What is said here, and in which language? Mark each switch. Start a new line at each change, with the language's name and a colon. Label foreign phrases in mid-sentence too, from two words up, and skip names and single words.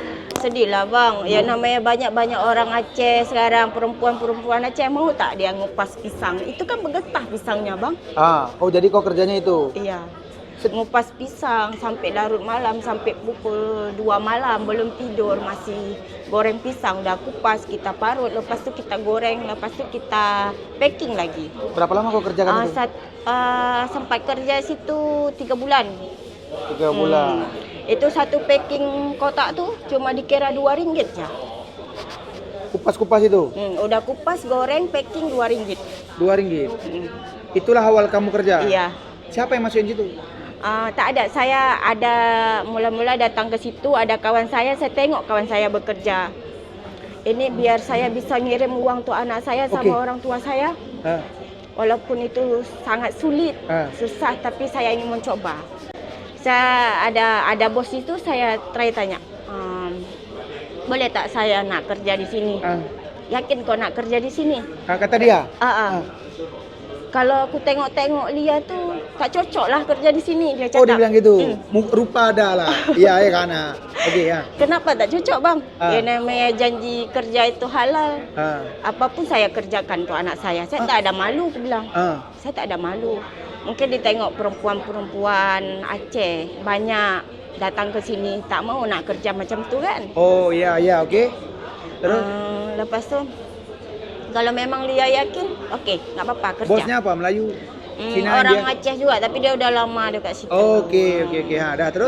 Indonesian: Sedih lah bang, ya namanya banyak orang Aceh sekarang, perempuan Aceh mau tak dia ngupas pisang? Itu kan bergetah pisangnya bang. Oh jadi kau kerjanya itu. Iya, ngupas pisang sampai larut malam, sampai pukul 2 malam belum tidur, masih goreng pisang. Udah kupas, kita parut,
Malay: lepas tu kita goreng, lepas tu kita packing lagi.
Indonesian: Berapa lama kau kerjakan itu?
Malay: Sempat kerja situ 3 bulan.
Indonesian: 3 bulan.
Malay: Itu satu packing kotak tu cuma dikira RM2 je.
Indonesian: Kupas-kupas itu Udah kupas, goreng, packing RM2. RM2. Itulah awal kamu kerja. Iya. Siapa yang masukin situ?
Malay: Tak ada, saya ada mula-mula datang ke situ, ada kawan saya tengok kawan saya bekerja.
Indonesian: Ini biar saya bisa ngirim uang untuk anak saya sama orang tua saya. Walaupun itu sangat sulit, susah, tapi saya ingin mencoba.
Malay: Saya ada bos itu, saya try tanya, boleh tak saya nak kerja di sini? Yakin kau nak kerja di sini? Kata dia? Kalau aku tengok-tengok Lia tuh tak cocok lah kerja di sini, dia cakap.
Indonesian: Oh dia bilang gitu? Rupa ada lah. Iya ya kan. Oke ya.
Malay: Kenapa tak cocok bang?
Indonesian: Ya namanya janji kerja itu halal. Apapun saya kerjakan untuk anak saya tak ada malu, aku bilang.
Malay: Saya tak ada malu. Mungkin ditengok perempuan Aceh banyak datang ke sini tak mau nak kerja macam tu kan.
Indonesian: Oh iya oke. Terus?
Malay: Lepas tu kalau memang Lia yakin, okey, enggak apa-apa kerja.
Indonesian: Bosnya apa? Melayu? Cina, orang India? Aceh juga tapi dia udah lama dekat situ. Oke. Dah terus?